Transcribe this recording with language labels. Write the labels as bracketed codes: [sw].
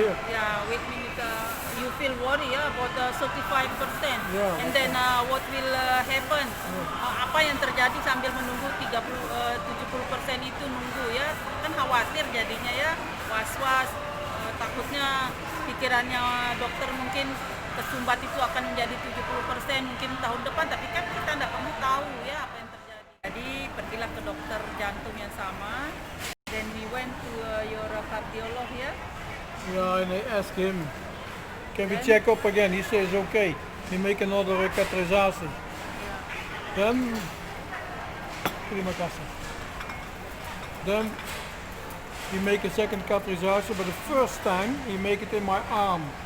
[en] Yeah, with me you feel worry ya about 35%. Yeah, and then what will happen? [id] Apa yang terjadi sambil menunggu 70% itu nunggu ya, kan khawatir jadinya ya, was-was, takutnya pikirannya dokter mungkin kesumbat itu akan menjadi 70% mungkin tahun depan, tapi kan kita tidak pernah tahu ya apa yang terjadi. Jadi pergilah ke dokter jantung yang sama. [en] Then we went to your cardiologist ya. Yeah, and I asked him, can we check up again? He says, okay, we make another catheterization. Then, [id] terima kasih. [en] Then, we make a second catheterization, but the first time, he make it in my arm.